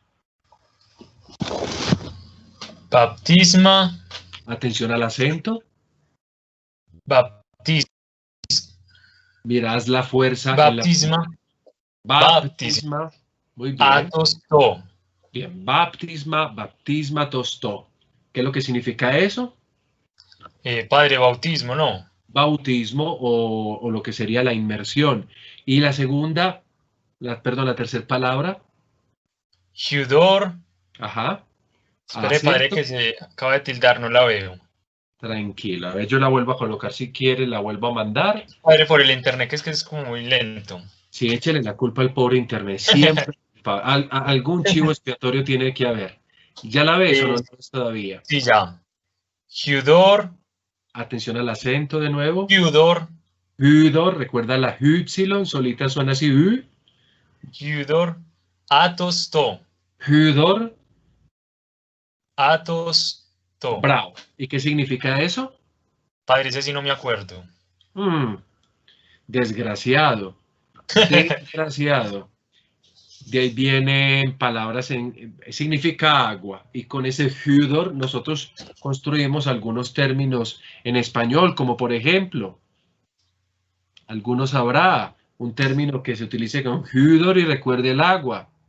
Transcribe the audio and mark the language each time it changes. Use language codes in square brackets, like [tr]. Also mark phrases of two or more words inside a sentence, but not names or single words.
[es] Baptisma, Atención al acento. baptisma, Mirad la fuerza en la... baptisma, Baptisma. Muy bien. atos to. Bien. Baptisma, baptisma, tosto. ¿Qué es lo que significa eso? Padre, bautismo, ¿no? Bautismo o lo que sería la inmersión. Y la segunda, la tercera palabra. Judor. Ajá. Espere, padre, Acento. que se acaba de tildar, no la veo. Tranquilo. A ver, yo la vuelvo a colocar si quiere, la vuelvo a mandar. Padre, por el internet, que es como muy lento. Sí, échele la culpa al pobre internet. Siempre. Algún chivo expiatorio tiene que haber. ¿Ya la ves o no todavía? Sí, ya. Judor, Atención al acento de nuevo. Judor, Hudor, recuerda la Y, solita suena así. Judor, atos to. Hudor, Atos to. bravo. ¿Y qué significa eso? Padre, ese sí no me acuerdo. Desgraciado. Desgraciado. De ahí vienen palabras significa agua. Y con ese hudor nosotros construimos algunos términos en español, como por ejemplo, algunos habrá un término que se utilice con hudor y recuerde el agua.